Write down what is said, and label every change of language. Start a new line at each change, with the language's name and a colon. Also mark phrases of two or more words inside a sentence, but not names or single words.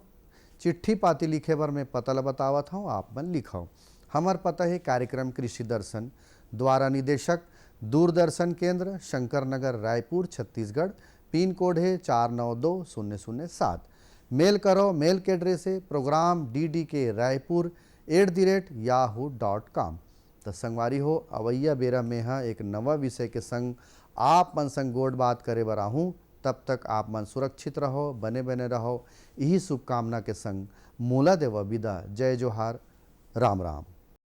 Chhattisgarhi: चिट्ठी पाती लिखे पर मैं पतल बतावत हूँ, आप मन लिखो। हमार पता है कार्यक्रम कृषि दर्शन, द्वारा निदेशक दूरदर्शन केंद्र शंकर नगर रायपुर छत्तीसगढ़, पिन कोड है 492007। मेल करो, मेल के एड्रेस है प्रोग्राम ddk-raipur@yahoo.com। तो संगवारी हो अवैया बेरा में एक नवा विषय के संग आप मन संग गोड़ बात करे बर आहूँ। तब तक आप मन सुरक्षित रहो, बने बने रहो, यही शुभकामना के संग मोला देवा विदा। जय जोहार, राम राम।